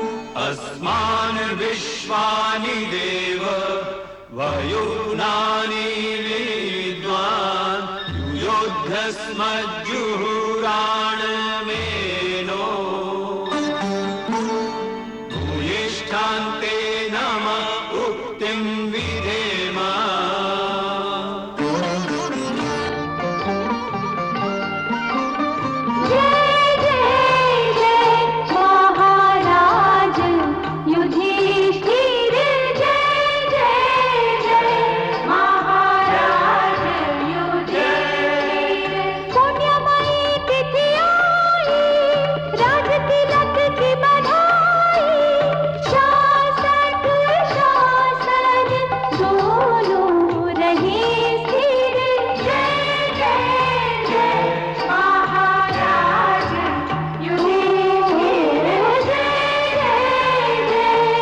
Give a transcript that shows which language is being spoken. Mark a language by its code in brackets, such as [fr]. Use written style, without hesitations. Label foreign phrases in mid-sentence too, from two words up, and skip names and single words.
[sa] अस्मान् विश्वानि देव वयुनानि विद्वान् युयोध्यस्मज्जुहुराणमेनो भूयिष्ठान्ते नम उक्तिं विधेम [hi] महाराज युधिष्ठिर जय जय जय महाराज युधिष्ठिर पुण्यमयी तिथि आई राज तिलक की बधाई शासक शासन दोनों रहे स्थिर जय जय जय महाराज युधिष्ठिर जय जय जय